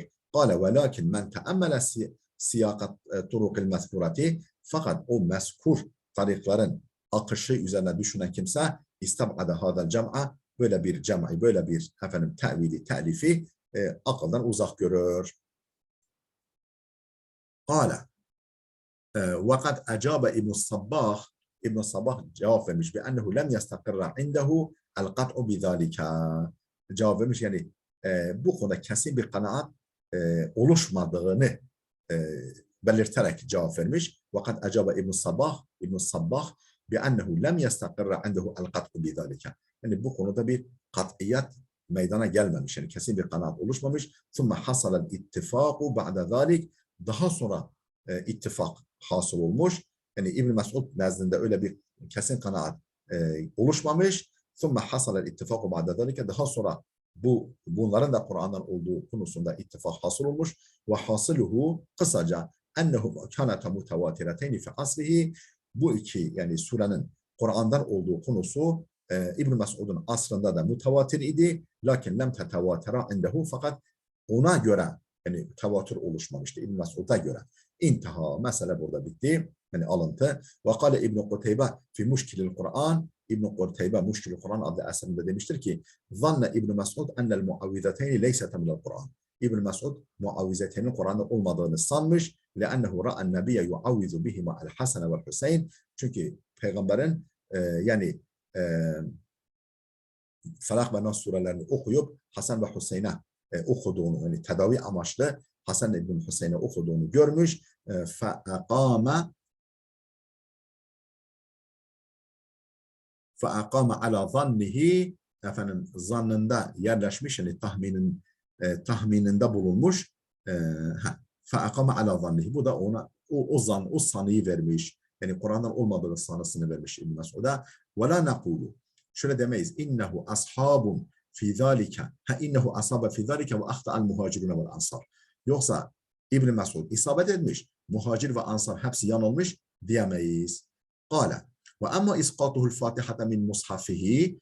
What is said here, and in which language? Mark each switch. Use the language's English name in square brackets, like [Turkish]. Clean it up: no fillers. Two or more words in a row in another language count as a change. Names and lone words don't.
[Arabic] قال ولكن من تأمل سياق الطرق المذكورة [Turkish] fakat o mezkur tarikların akışı üzerine düşünen kimse [Arabic] استبعد هذا الجمع [Turkish] böyle bir cem'i, böyle bir efendim tevili, telifi akıldan uzak görür. [Arabic] قال وَقَدْ أَجَابَ [Turkish] İbn Sabbah İbn Sabbah cevap vermiş [Arabic] بأنه لم يستقر عنده القطع بذلك [Turkish] cevap vermiş yani bu konuda kesin bir kanaat oluşmadığını belirterek cevap vermiş. [Arabic] وقد أجاب ابن صباح بأنه لم يستقر عنده القطع بذلك [Turkish] yani bu konuda bir kat'iyet meydana gelmemiş yani kesin bir kanaat oluşmamış. [Arabic] ثُمَّ حَصَلَ الْاِتِّفَاقُ بَعْدَ ذَلِكَ [Turkish] daha sonra ittifak hasıl olmuş. Yani İbn Mesud nezdinde öyle bir kesin kanaat oluşmamış. [Arabic] ثُمَّ حَصَلَ الْاِتِّفَاقُ بَعْدَ ذَلِكَ [Turkish] daha sonra bunların da Kur'an'dan olduğu konusunda ittifak hasıl olmuş. [Arabic] وحاصله [Turkish] kısaca [Arabic] أنهما كانتا متواترتين في عصره [Turkish] bu iki yani surenin Kur'an'dan olduğu konusu İbn Mesud'un asrında da mutavatir idi. [Arabic] لكن لم تتواتر عنده [Turkish] fakat ona göre yani tevatür oluşmamıştı İbn Mesud'a göre. İntiha mesele burada bitti. Yani alıntı. [Arabic] وقال ابن قتيبة في مشكل القرآن [Turkish] İbn Kuteybe Muşkilil Kur'an adlı eserinde demiştir ki [Arabic] ظن ابن مسعود أن المعوذتين ليستا من القرآن. [Turkish] İbn Mesud muavvizetenin Kur'an'da olmadığını sanmış. [Arabic] لأنه رأى النبي يعوذ بهما الحسن والحسين. [Turkish] Çünkü peygamberin yani Felak ve Nas surelerini okuyup Hasan ve Hüseyin'e okuduğunu, yani tedavi amaçlı Hasan ibn Hüseyin'e okuduğunu görmüş. [Arabic] فَاَقَامَ عَلَى ظَنِّهِ [Turkish] efendim zannında yerleşmiş, yani tahmininde bulunmuş. [Arabic] فَاَقَامَ عَلَى ظَنِّهِ. [Turkish] Bu da ona o sanıyı vermiş. Yani Kur'an'dan olmadığı sanısını vermiş İbn Mesud'a. [Arabic] وَلَا نَقُولُ. [Turkish] Şöyle demeyiz. [Arabic] إنه أصاب في ذلك إنه أصاب في ذلك وأخطأ المهاجرون والأنصار. [Turkish] Yoksa İbn Mesud isabet etmiş. Muhacir ve ansar hepsi yanılmış diyemeyiz. [Arabic] Kale. وأما إسقاطه الفاتحة من مصحفه.